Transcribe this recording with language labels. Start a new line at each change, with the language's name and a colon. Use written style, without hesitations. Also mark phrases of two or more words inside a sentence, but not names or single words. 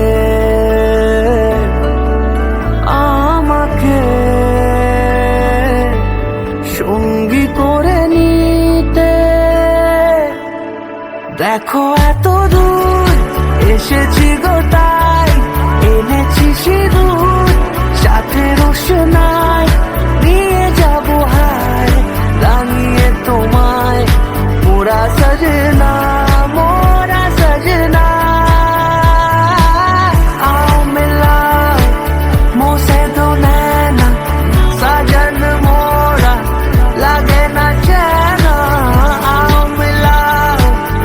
Bangla: আমাকে সঙ্গী করে নিতে দেখো এত দূর এসেছি গো তাই এনেছি সিঁদুর সাথে রোশনাই নিয়ে যাবো হায় রাঙিয়ে তোমায়
Hindi: मोरा सजना मोरा सजना आओ मिला मोसे दो नैना साजन मोरा लगे ना चैना आओ मिला